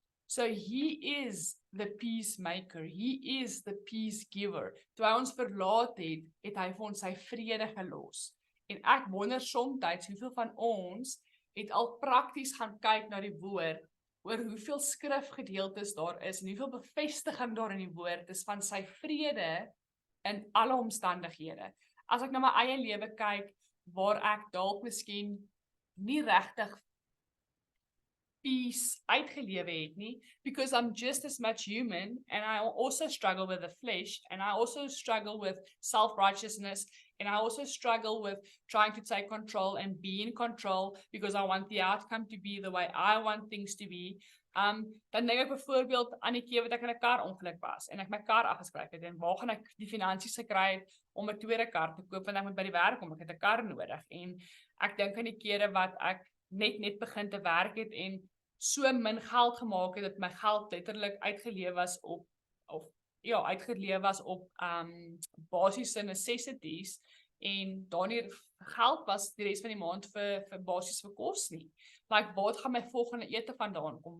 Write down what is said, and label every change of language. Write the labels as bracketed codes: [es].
[en] So he is the peacemaker, he is the peace giver. [af] Toe hy ons verlaat het, het hy vir ons sy vrede gelos. En ek wonder soms hoeveel van ons het al prakties gaan kyk na die woord, oor hoeveel skrifgedeeltes daar is, en hoeveel bevestiging daar in die woord is van sy vrede in alle omstandighede. As ek na my eie lewe kyk, waar ek dalk miskien nie regtig peace uitgelewe het nie, [en] because I'm just as much human, and I also struggle with the flesh, and I also struggle with self-righteousness, and I also struggle with trying to take control and be in control, because I want the outcome to be the way I want things to be. [af] Dan dink ek byvoorbeeld aan die keer wat ek in 'n kar ongeluk was, en ek my kar afgeskryf het, en waar gaan ek die finansies gekry om 'n tweede kar te koop, want ek moet by die werk kom, ek het 'n kar nodig, en ek dink aan die kere wat ek net begin te werk het, en so min geld gemaak het, dat my geld letterlik uitgeleef was op uitgeleef was op basiese necessities en daar nie geld was die res van die maand vir basies vir kos nie. Like, waar gaan my volgende ete vandaan kom?